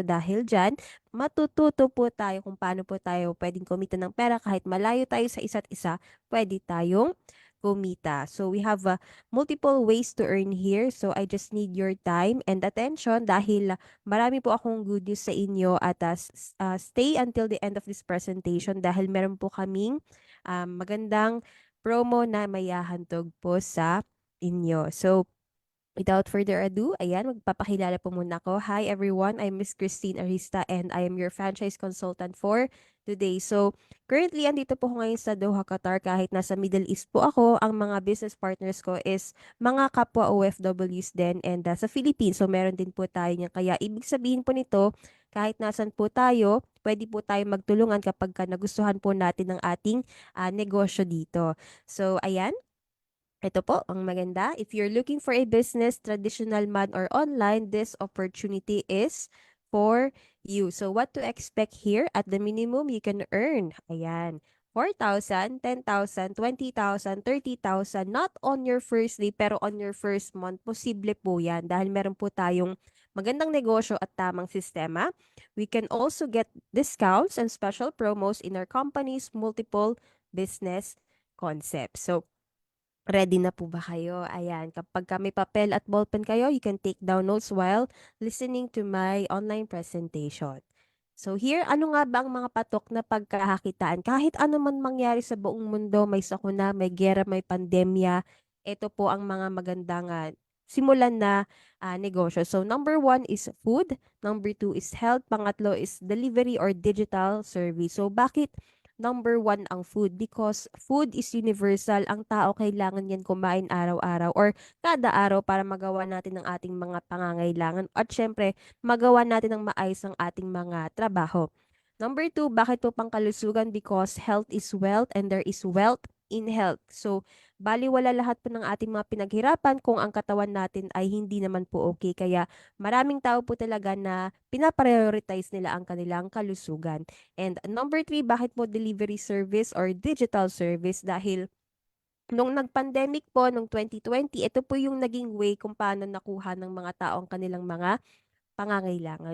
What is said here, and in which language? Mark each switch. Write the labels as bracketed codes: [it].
[tl] Dahil dyan, matututo po tayo kung paano po tayo pwedeng kumita ng pera kahit malayo tayo sa isa't isa. Pwede tayong kumita. [en] So we have multiple ways to earn here. So I just need your time and attention [tl] dahil marami po akong good news sa inyo at [en] stay until the end of this presentation [tl] dahil meron po kaming magandang promo na mayahantog po sa inyo. [en] So without further ado, [tl] ayan, magpapakilala po muna ako. [en] Hi everyone, I'm Miss Christine Arista and I am your franchise consultant for today. [tl] So, currently, andito po ako ngayon sa Doha, Qatar. Kahit nasa Middle East po ako, ang mga business partners ko is mga kapwa OFWs din and sa Philippines. So, meron din po tayo niyan. Kaya, ibig sabihin po nito, kahit nasan po tayo, pwede po tayo magtulungan kapag nagustuhan po natin ang ating negosyo dito. So, ayan. Ito po, ang maganda. [en] If you're looking for a business, traditional man or online, this opportunity is for you. So what to expect here? At the minimum, you can earn, ayan, 4,000, 10,000, 20,000, 30,000, not on your first day, pero on your first month. [tl] Posible po yan dahil meron po tayong magandang negosyo at tamang sistema. [en] We can also get discounts and special promos in our company's multiple business concepts. [tl] So, ready na po ba kayo? Ayan, kapag may papel at ballpen kayo, [en] you can take down notes while listening to my online presentation. [tl] So here, ano nga ba ang mga patok na pagkakakitaan? Kahit ano man mangyari sa buong mundo, may sakuna, may gera, may pandemya, ito po ang mga magandang simulan na negosyo. [en] So number one is food, number two is health, pangatlo is delivery or digital service. So bakit number one ang food? Because food is universal. [tl] Ang tao kailangan yan kumain araw-araw or kada araw para magawa natin ang ating mga pangangailangan at syempre magawa natin ang maayos ang ating mga trabaho. Number two, bakit po pangkalusugan? [en] Because health is wealth and there is wealth in health. [tl] So, baliwala lahat po ng ating mga pinaghirapan kung ang katawan natin ay hindi naman po okay. Kaya maraming tao po talaga na pinaprioritize nila ang kanilang kalusugan. [en] And number three, bakit po delivery service or digital service? [tl] Dahil nung nag-pandemic po, nung 2020, ito po yung naging way kung paano nakuha ng mga tao ang kanilang mga pangangailangan.